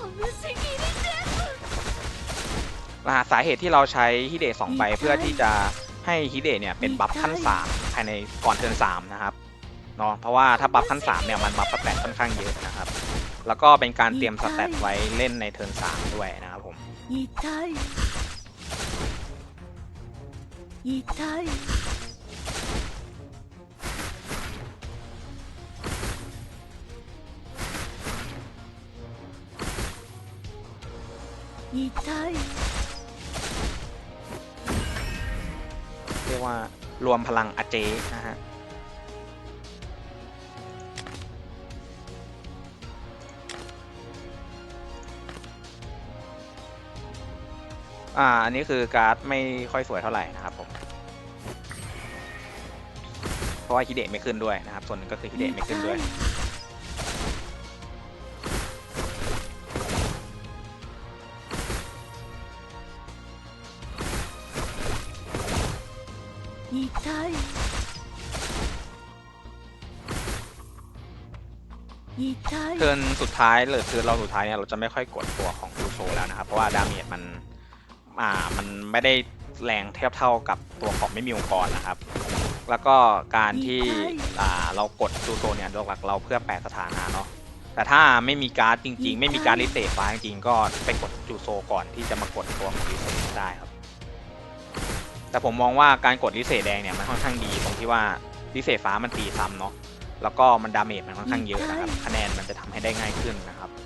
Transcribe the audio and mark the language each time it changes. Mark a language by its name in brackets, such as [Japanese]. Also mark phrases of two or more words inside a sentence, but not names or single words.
[Thai] สาเหตุที่เราใช้ฮิเดะ2ใบเพื่อที่จะให้ฮิเดะเนี่ยเป็นบัฟขั้น3ภายในก่อนเทิร์น3นะครับเนาะเพราะว่าถ้าบัฟขั้น3เนี่ยมันบัฟสแตทค่อนข้างเยอะนะครับแล้วก็เป็นการเตรียมสแตทไว้เล่นในเทิร์น3ด้วยนะครับผม [Japanese] 痛い痛い痛い [Thai] เรียกว่ารวมพลังอาเจนะฮะอันนี้คือการ์ดไม่ค่อยสวยเท่าไหร่นะครับผมเพราะว่าฮิเดะไม่ขึ้นด้วยนะครับส่วนหนึ่งก็คือฮิเดะไม่ขึ้นด้วย [Japanese] 痛い痛い [Thai] เทิร์นสุดท้ายหรือเทิร์นเราสุดท้ายเนี่ยเราจะไม่ค่อยกดตัวของจูโซแล้วนะครับเพราะว่าดาเมจมันไม่ได้แรงเทียบเท่ากับตัวของไม่มีองค์กรนะครับแล้วก็ การที่เรากดจูโซเนี่ยหลักๆเราเพื่อแปลสถานะเนาะแต่ถ้าไม่มีการ์ดจริงๆไม่มีการ์ดลิเซตฟ้าจริงๆก็ไปกดจูโซก่อนที่จะมากดตัวของลิเซตได้ครับแต่ผมมองว่าการกดลิเซตแดงเนี่ยมันค่อนข้างดีตรงที่ว่าลิเซตฟ้ามันตีซ้ำเนาะแล้วก็มันดาเมจมันค่อนข้างเยอะนะครับคะแนนมันจะทำให้ได้ง่ายขึ้นนะครับ